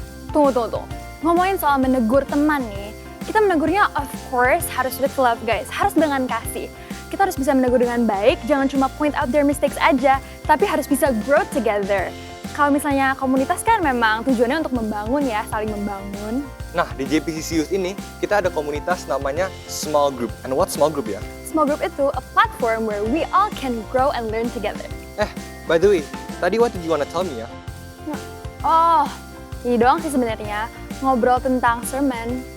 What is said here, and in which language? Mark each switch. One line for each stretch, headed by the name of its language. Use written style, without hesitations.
Indonesian: Tunggu. Ngomongin soal menegur teman nih, kita menegurnya
English: of course
Indonesian: harus
English: with love guys,
Indonesian: harus dengan kasih. Kita harus bisa menegur dengan baik, jangan cuma
English: point out their mistakes
Indonesian: aja, tapi harus bisa
English: grow together.
Indonesian: Kalau misalnya komunitas kan memang tujuannya untuk membangun ya, saling membangun. Nah, di JPCC Youth ini, kita ada komunitas namanya Small Group.
English: And what Small Group
Indonesian: ya?
English: Small group itu a platform where we all can grow and learn together. By the way, tadi what did you wanna tell me ya?
Indonesian: Oh, ini doang sih sebenarnya, ngobrol tentang sermon.